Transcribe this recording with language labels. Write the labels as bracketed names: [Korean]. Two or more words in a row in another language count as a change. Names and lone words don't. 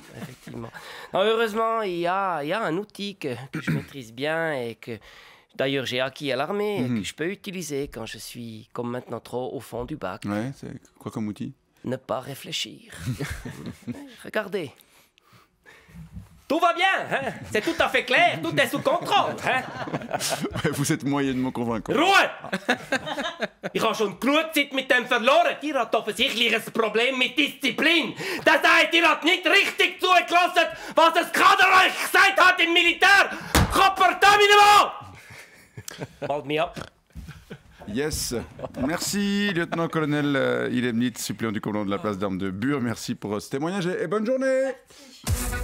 [French] Non, heureusement, il y a un outil que je maîtrise bien et que d'ailleurs j'ai acquis à l'armée et que je peux utiliser quand je suis comme maintenant trop au fond du bac. Ouais, c'est quoi comme outil? Ne pas réfléchir. Regardez. Tout va bien, hein? C'est tout à fait clair, tout est sous contrôle. Hein? Vous êtes moyennement convaincant. [German] Ruhe! Ich habe schon genug Zeit mit dem verloren. Ihr habt offensichtlich ein Problem mit Disziplin. Das heißt, ihr habt nicht richtig zugelassen, was das Kader euch gesagt hat im Militär. [French] Comportement! [English] Hold me up. Yes. [French] Merci, lieutenant-colonel Inebnit, suppléant du commandant de la place d'armes de Bure. Merci pour ce témoignage et bonne journée.